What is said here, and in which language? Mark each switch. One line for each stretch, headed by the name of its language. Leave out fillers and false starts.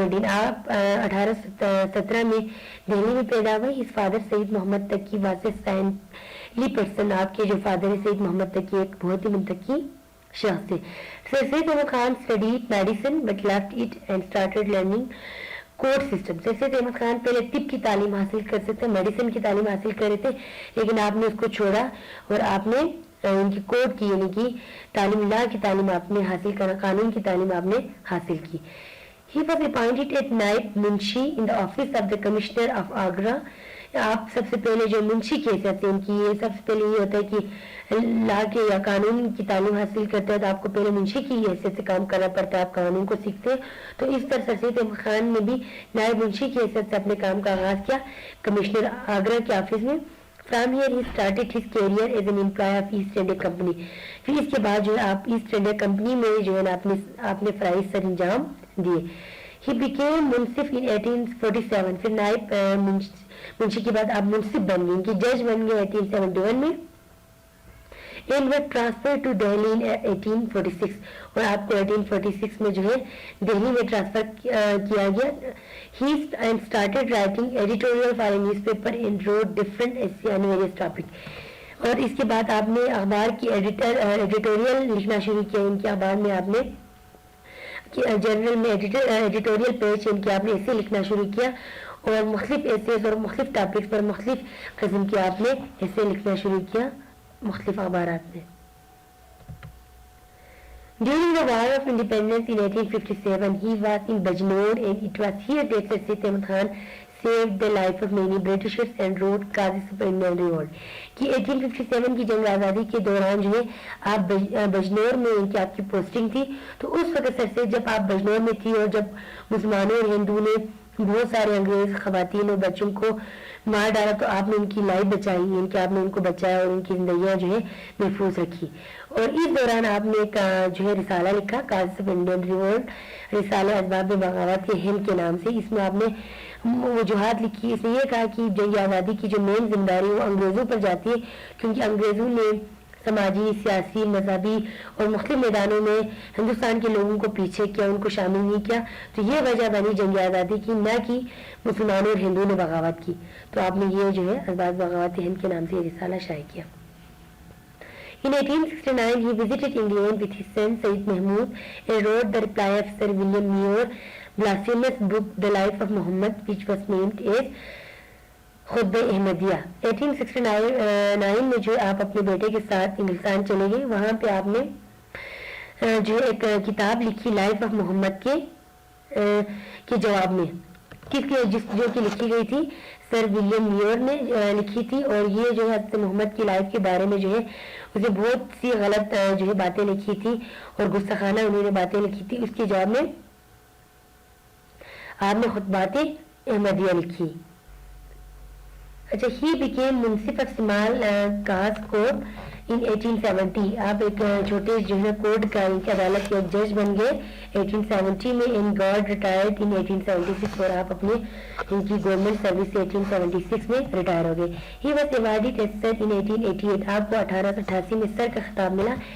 Urdu: آپ 1817 میں دہلی میں پیدا ہوئے.
English: his father
Urdu: Syed Muhammad Taqi
English: was a saintly person.
Urdu: آپ کے جو فادر ہے سید محمد تقی ایک بہت ہی متقی شخص تھے.
English: Sir Syed Ahmad Khan studied medicine but left it and started learning code system.
Urdu: سر سید احمد خان پہلے طب کی تعلیم حاصل کر سکتے میڈیسن کی تعلیم حاصل کر رہے تھے, لیکن آپ نے اس کو چھوڑا اور آپ نے ان کی کوڈ کی یعنی کہ تعلیم لا کی تعلیم آپ نے حاصل کرا, قانون کی تعلیم آپ نے حاصل کی.
English: He was appointed as naib munshi in the office of the Commissioner of Agra.
Urdu: آپ سب سے پہلے جو منشی کی حیثیت سے ان کی یہ سب سے پہلے یہ ہوتا ہے کہ لا کے یا قانون کی تعلیم حاصل کرتے ہیں تو آپ کو پہلے منشی کی حیثیت سے کام کرنا پڑتا ہے, آپ قانون کو سیکھتے ہیں. تو اس طرح سر سید احمد خان نے بھی نائب منشی کی حیثیت سے اپنے کام کا آغاز کیا کمشنر آگرہ کے آفس میں.
English: From here he started his career as an employee of East India Company.
Urdu: پھر اس کے بعد جو ہے آپ ایسٹ انڈیا کمپنی میں جو ہے آپ نے فرائض سر انجام دیے.
English: He became munsif in 1847.
Urdu: پھر نائب منشی کے بعد آپ منصف بن گئے, ان کی جج بن گئے 1871 میں.
English: And were transferred to Delhi in 1846.
Urdu: اور آپ کو 1846 میں جو ہے دہلی میں ٹرانسفر کیا گیا.
English: He started writing editorial for a newspaper and wrote different essays on various topics.
Urdu: اور اس کے بعد آپ نے اخبار کی ایڈیٹوریل لکھنا شروع کیا. ان کے اخبار میں آپ نے جنرل میں ایڈیٹوریل پیج ان کے آپ نے ایسے لکھنا شروع کیا اور مختلف ایسیز اور مختلف ٹاپکس پر مختلف قسم کے آپ نے ایسے لکھنا شروع کیا مختلف اخبارات میں.
English: During the War of Independence in 1857, he was in Bijnor and it was here that Sir Syed Ahmad Khan saved the life of many Britishers and wrote Qazi Superintendent Revolt.
Urdu: کہ 1857 کی جنگ آزادی کے دوران جو ہے آپ بجنور میں ان کی آپ کی پوسٹنگ تھی, تو اس وقت سر سے جب آپ بجنور میں تھی اور جب مسلمانوں اور ہندو نے بہت سارے انگریز خواتین اور بچوں کو مار ڈالا تو آپ نے ان کی لائف بچائی, ان کے آپ نے ان کو بچایا اور ان کی زندگیاں جو ہے محفوظ رکھی. اور اس دوران آپ نے ایک جو ہے رسالہ لکھا قاضی سپرنٹینڈنٹ ریوولٹ, رسالہ اسباب بغاوت کے ہند کے نام سے. اس میں آپ نے وجوہات لکھی. اس نے یہ کہا کہ جنگ آزادی کی جو مین ذمہ داری وہ انگریزوں پر جاتی ہے, کیونکہ انگریزوں نے سماجی, سیاسی, مذہبی اور مختلف میدانوں میں ہندوستان کے لوگوں کو پیچھے کیا, ان کو شامل نہیں کیا. تو یہ وجہ بنی جنگ آزادی کی, نہ کہ مسلمانوں اور ہندوؤں نے بغاوت کی. تو آپ نے یہ جو ہے اسباب بغاوت ہند کے نام سے یہ رسالہ شائع کیا.
English: In 1869 he visited England with his son Sayyid Mahmud and wrote the reply of Sir William Muir blasphemous book The Life of Muhammad, which was named as Khutba Ahmadiya.
Urdu: 1869 میں جو آپ اپنے بیٹے کے ساتھ انگلستان چلے گئے, وہاں پہ آپ نے جو ایک کتاب لکھی لائف آف محمد کے جواب میں, جو کہ لکھی گئی تھی سر ولیم میور نے لکھی تھی. اور یہ جو ہے حضرت محمد کی لائف کے بارے میں جو ہے اسے بہت سی غلط جو ہے باتیں لکھی تھی اور گستاخانہ انہوں نے باتیں لکھی تھی. اس کے جواب میں آپ نے خطبات احمدیہ لکھی.
English: اچھا, he became munsif of Small Cause Court in 1870.
Urdu: آپ ایک چھوٹے جو ہے کوڈ کا عدالت کے ایک جج بن گئے 1870 میں.
English: in got retired in
Urdu: 1876 اور آپ اپنے ان کی گورنمنٹ سروس سے 1876 میں ریٹائر ہو گئے.
English: He was awarded as Sir in 1888.
Urdu: آپ کو 1888 میں سر کا خطاب ملا.